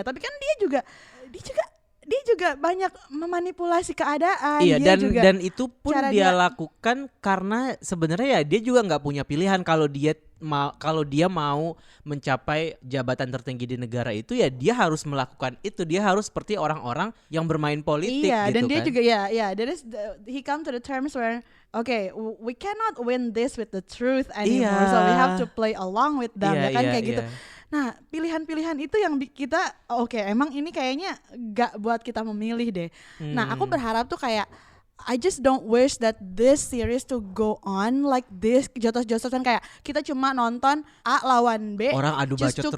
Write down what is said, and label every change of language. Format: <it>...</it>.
<id>Tapi kan dia juga banyak memanipulasi keadaan. Iya, dan itu pun dia lakukan karena sebenarnya ya dia juga nggak punya pilihan. Kalau dia mau mencapai jabatan tertinggi di negara itu ya dia harus melakukan itu. Dia harus seperti orang-orang yang bermain politik gitu kan. Dan dia juga</id> <en>he come to the terms where we cannot win this with the truth anymore, so we have to play along with them</en> <id>kayak gitu. Nah pilihan-pilihan itu yang kita emang ini kayaknya gak buat kita memilih deh. Nah aku berharap tuh kayak</id> <en>I just don't wish that this series to go on like this,</en> <id>jotos-jotosan kayak kita cuma nonton A lawan B, orang adu bacot terus</id>